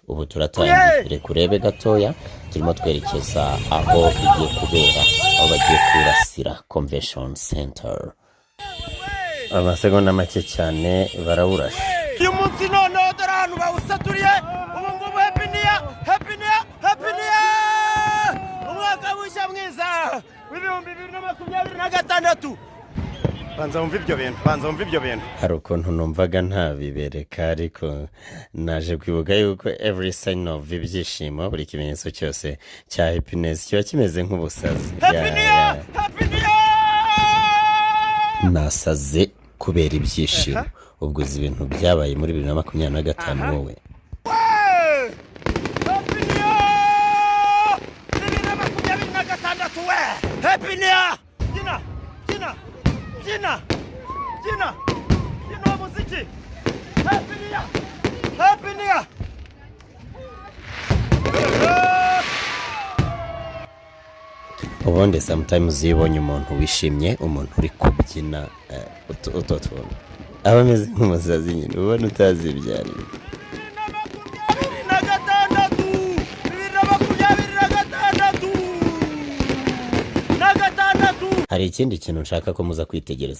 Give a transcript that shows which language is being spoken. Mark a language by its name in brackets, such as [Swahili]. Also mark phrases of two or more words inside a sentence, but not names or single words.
[Kinyarwanda] Ubu turatangiye reka urebe gatoya, turimo twerekeza aho bigiye kubera, aho bagiye kurasira Convention Center. Amasegonda make cyane barawurashe. Uyu munsi none dore ahantu bawusaturiye. Ubu ngubu [English] happy new year, happy new year, happy new year. [Kinyarwanda] Umwaka mushya mwiza w'ibihumbi 2026. Banza wumva ibyo bintu. Hari ukuntu numvaga ntabibereka, ariko naje kwibuka yuko [English] every sign of [Kinyarwanda] ibyishimo, buri kimenyetso cyose cya happiness kiba kimeze nk'ubusazi. [English] Happy new year, happy new year. [Kinyarwanda] Nasaze kubera ibyishimo. Ubwo uzi ibintu byabaye muri 2025 wowe. [English] Happy new year. 2026 we. Happy new year. [Kinyarwanda] Gina muziki. [English] Happy new year. Happy new year. [Kinyarwanda] Ubundi sometimes yibonye umuntu wishimye, umuntu uri kubyina utoto aba ameze nk'umusazi nyine, ubona utazi ibyari. Hari ikindi kintu nshaka ko muza kwitegereza.